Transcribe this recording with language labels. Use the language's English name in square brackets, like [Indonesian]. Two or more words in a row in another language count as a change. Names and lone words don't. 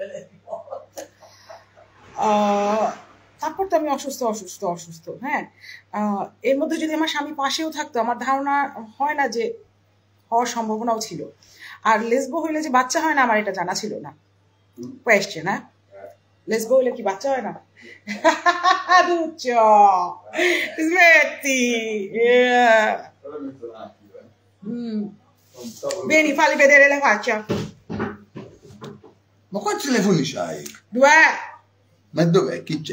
[Bangla] তারপর তো আমি অসুস্থ। হ্যাঁ, এর মধ্যে যদি আমার স্বামী পাশেও থাকতো, আমার ধারণা হয় না যে হওয়ার সম্ভাবনাও ছিল। আর লেসবো হইলে যে বাচ্চা হয় না, আমার এটা জানা ছিল না। কোয়েশ্চেন, হ্যাঁ, লেসবো হইলে কি বাচ্চা হয় না? [Italian] Duccio, smetti. Vieni, falli vedere la faccia. Ma quanti telefoni c'hai? 2. Ma dov'è? Chi c'è?